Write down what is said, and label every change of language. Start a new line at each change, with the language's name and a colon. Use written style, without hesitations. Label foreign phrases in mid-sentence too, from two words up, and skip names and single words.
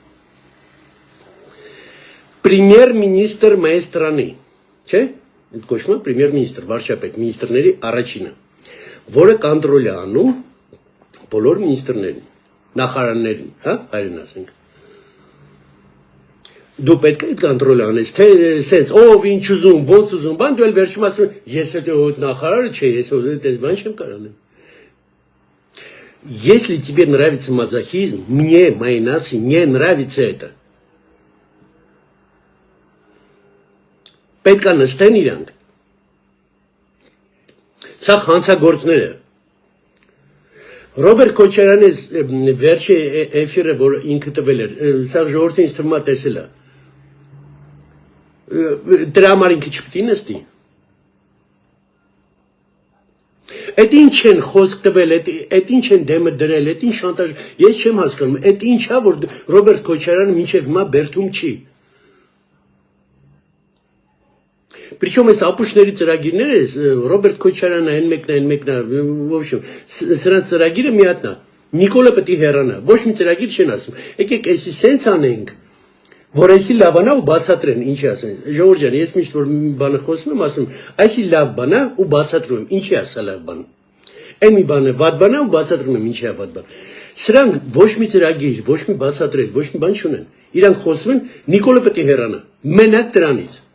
Armenian: Պրեմիեր-մինիստր մեր ստրանի, չէ՞։ Այդ կոչվում է պրեմիեր-մինիստր, վարչապետ, մինիստրների առաջինը, որը կոնտրոլ է անում բոլոր մինիստրներին, նախարարներին, հա, հայերեն ասենք։ Դու պետք է այդ կոնտրոլը անես, թե սենց, ով ինչ ուզում, ոնց ուզում, բան դու էլ վերջում ասում, ես այդ նախարարը չէ, ես այդ բան չեմ կարող անեմ։
Russian: Если тебе нравится мазохизм, мне, моей нации, не нравится это.
Armenian: Պետք է նստեն իրանք։ Սա հանցագործներ է։ Ռոբերտ Քոչարյանի վերջի էֆիրը, որ ինքը տվել էր, սա ժողովրդին ինձ թվում է տեսել է։ Դրա համար ինքը չպետք է նստի։ Այդ ինչ են խոսք տվել, այդ ինչ են դեմը դրել, այդ ինչ շանտաժ, ես չեմ հասկանում, այդ ինչա, որ Ռոբերտ Քոչարյանը մինչև հիմա բերդում չի։ Причем այս ապուշների ծրագիրները, Ռոբերտ Քոչարյանը, այն մեկն է,
Russian: в общем,
Armenian: սրանց ծրագիրը մի հատն է, Նիկոլը պետք է հեռանա, ոչ մի ծրագիր չեն ասում, եկեք էսի սենց անենք, որ էսի լավանա ու բացատրեն, ինչի ասեն, ժողովուրդ ջան, ես միշտ որ բանը խոսում եմ, ասում, այսի լավ բան է ու բացատրում եմ, ինչի է սա լավ բան, այն մի բան է, վատ բան է ու բացատրում եմ, ինչի է վատ բան, սրանք ոչ մի ծրագիր, ոչ մի բացատրել, ոչ մի բան չունեն, իրանք խոսում են, Նիկոլը պետք է հեռանա, մենակ դրանից